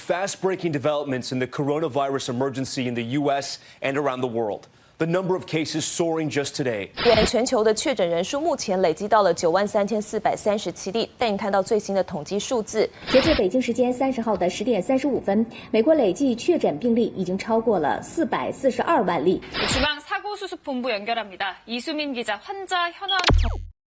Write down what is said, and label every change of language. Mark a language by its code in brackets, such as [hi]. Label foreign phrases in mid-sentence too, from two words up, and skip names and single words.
[en] fast-breaking developments in the coronavirus emergency in the U.S. and around the world. The number of cases soaring just today. [zh] 全球的确诊人数目前累积到了93437例。带你看到最新的统计数字。截至北京时间30号的10点35分，美国累计确诊病例已经超过了442万例。 [ko] 중앙사고수습본부 연결합니다. 이수민 기자, 환자 현황.